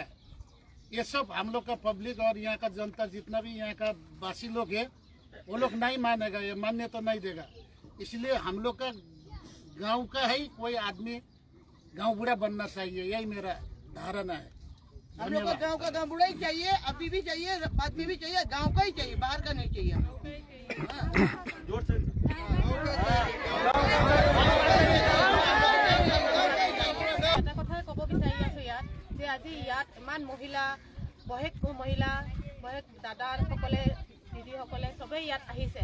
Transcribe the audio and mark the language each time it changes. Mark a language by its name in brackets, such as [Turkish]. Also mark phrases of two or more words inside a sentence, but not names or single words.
[Hindi] ये सब हम लोग का पब्लिक और यहाँ का जनता जितना भी यहाँ का वासी लोग है वो लोग नहीं मानेगा, ये मान्य तो नहीं देगा। इसलिए हम लोग का गांव का ही कोई आदमी गांव बूढ़ा बनना चाहिए, यही मेरा धारणा है। हम लोग को गांव का गांव बूढ़ा ही चाहिए, अभी भी चाहिए, बाद में भी चाहिए, गांव का ही चाहिए, बाहर का नहीं चाहिए। [Assamese] এটা কথাই ক'ব বিচাৰি আছোঁ ইয়াত যে আজি ইয়াত ইমান মহিলা বহেক দাদাসকলে দিদিসকলে চবেই ইয়াত আহিছে।